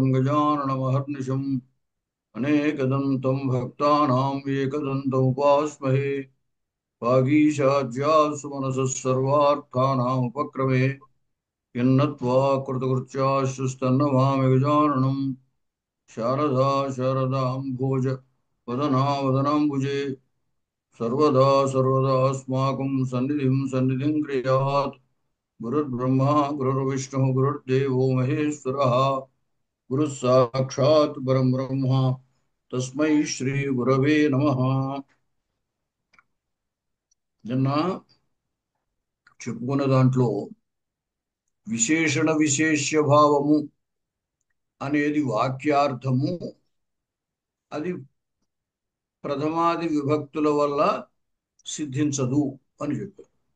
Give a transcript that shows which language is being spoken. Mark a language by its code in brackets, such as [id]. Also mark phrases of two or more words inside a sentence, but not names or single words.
[sa] గజాననమహర్నిశం అనేకదంతం భక్తానాం ఏకదంతం ఉపాస్మహే వాగీశాద్యాసు మనసः సర్వార్థానాముపక్రమే యన్నత్వా కృతకృత్యాశ్చుస్తన్నమామి గజాననం శారదా శారదాంభోజ వదనా వదనాంబుజే सर्वदा सर्वदा अस्माकं सन्निधिं क्रियात् गुरुर्ब्रह्मा गुरुर्विष्णुः गुरुर्देवो महेश्वरः गुरुः साक्षात् परं ब्रह्म तस्मै श्री गुरवे नमः [te] నిన్న చెప్పుకున్న దాంట్లో విశేషణ విశేష్య భావము అనేది వాక్యార్థము అది ప్రథమాది విభక్తుల వల్ల సిద్ధించదు అని చెప్పారు.